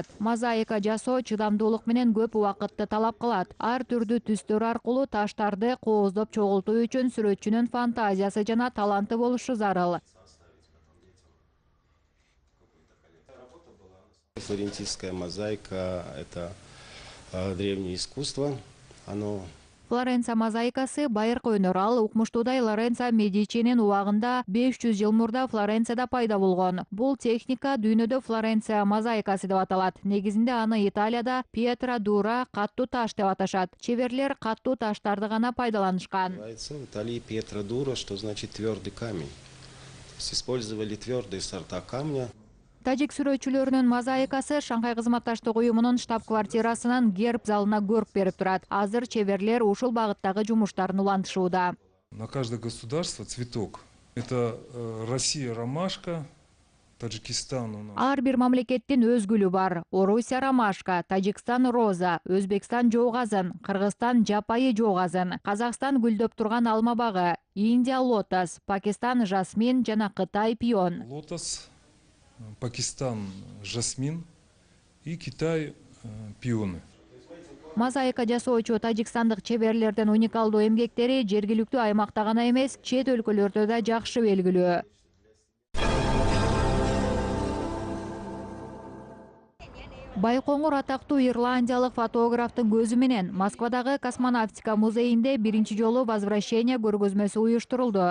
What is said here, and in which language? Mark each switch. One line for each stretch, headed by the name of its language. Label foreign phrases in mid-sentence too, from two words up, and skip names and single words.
Kyrgyz: Мозаика жасоо чыдамдуулук менен көп убакытты талап кылат. Ар түрдүү түстөр аркылуу таштарды кооздоп чогултуу үчүн сүрөтчүнүн фантазиясы жана таланты болушу зарыл.
Russian: Флорентийская мозаика – это древнее искусство.
Kyrgyz: Флоренция мозаикасы байыркы өнөр. Ал укмуштуудай Лоренцо Медичинин убагында 500 жыл мурда Флоренцияда пайда болгон. Бул техника дүйнөдө Флоренция мозаикасы деп аталат. Негизинде аны Италияда Пьетро Дура каттуу таш деп аташат. Чеберлер каттуу таштарды гана пайдаланышкан.
Russian: В Италии Пьетро Дура, что значит твердый камень. Использовали твердые сорта камня.
Kyrgyz: Тажик сүрөтчүлөрүнүн мозаикасы Шанхай кызматташтык уюмунун штаб-квартирасынын герб залына көрк берип турат. Азыр чеберлер ушул багыттагы жумуштарын улантышууда.
Russian: На каждое государство цветок. Это Россия ромашка, Таджикистан у нас.
Kyrgyz: Ар бир мамлекеттин өз гүлү бар. Орусия ромашка, Тажикстан роза, Өзбекстан жоогазын, Кыргызстан жапайы жоогазын, Казакстан гүлдөп турган алма багы, Индия лотос, Пакистан жасмин жана Кытай пион.
Russian: Лотос, Пакистан жасмин и Китай пионы.
Kyrgyz: Мозаика жасоочу тажикстандык чеберлердин уникалдуу эмгектери жергиликтүү аймакта гана эмес, чет өлкөлөрдө да жакшы белгилүү. Байкоңур атактуу ирландиялык фотографтын көзү менен Москвадагы космонавтика музейинде биринчи жолу возвращение көргөзмөсү уюштурулду.